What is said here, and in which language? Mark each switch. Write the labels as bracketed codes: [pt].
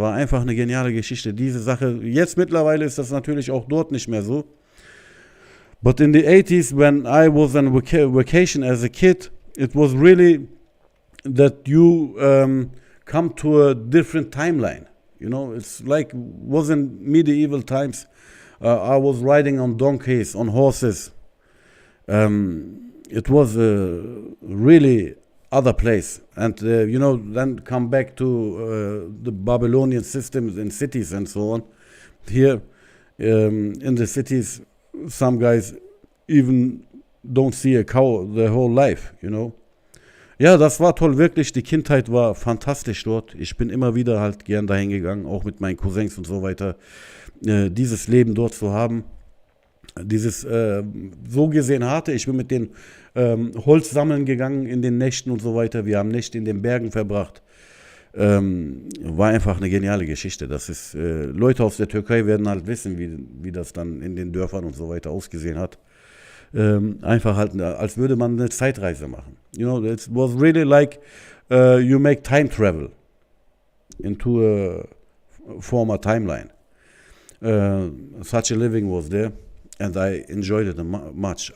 [de] War einfach eine geniale Geschichte. Diese Sache, jetzt mittlerweile ist das natürlich auch dort nicht mehr so. [en] But in the 80s, when I was on vacation as a kid, it was really that you come to a different timeline. It's like was in medieval times. I was riding on donkeys, on horses. It was a really other place. And, then come back to the Babylonian systems in cities and so on. Here, in the cities, some guys even don't see a cow their whole life, [de] Ja, das war toll, wirklich. Die Kindheit war fantastisch dort. Ich bin immer wieder halt gern dahin gegangen, auch mit meinen Cousins und so weiter. Dieses Leben dort zu haben. Dieses so gesehen harte. Ich bin mit den Holz sammeln gegangen in den Nächten und so weiter. Wir haben Nächte in den Bergen verbracht. War einfach eine geniale Geschichte. Das ist, Leute aus der Türkei werden halt wissen, wie das dann in den Dörfern und so weiter ausgesehen hat. Einfach halt, als würde man eine Zeitreise machen. [en] It was really like you make time travel into a former timeline. Such a living was there, and I enjoyed it much.